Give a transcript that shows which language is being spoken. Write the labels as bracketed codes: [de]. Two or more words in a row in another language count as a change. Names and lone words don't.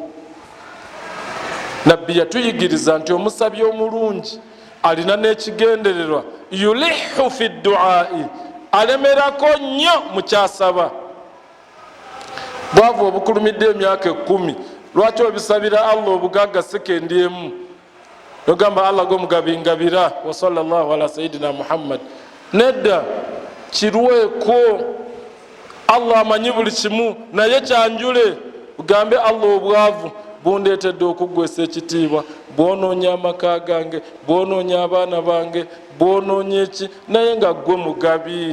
[lg] Nabbi yatuyigiriza nti omusabi omulungi alina n'ekigendererwa, [ar] yulihu fi duai, [lg] alemerako nnyo mu kyasaba. Bwava obukulumidde emyaka 10, lwaki obisabira Allah obugagga sekendi emu? Nogamba Allah g'omugabingabira [ar] wa sallallahu ala sayidina Muhammad. [lg] Nedda, kirweko. Allah amanyi buli kimu, naye kyanjule ugambe Allah obwavu bundeetedde okuggwesa ekitiibwa, bwonoonya amaka gange, bwonoonya abaana bange, bwonoonya eki, naye nga ggwe mugabi.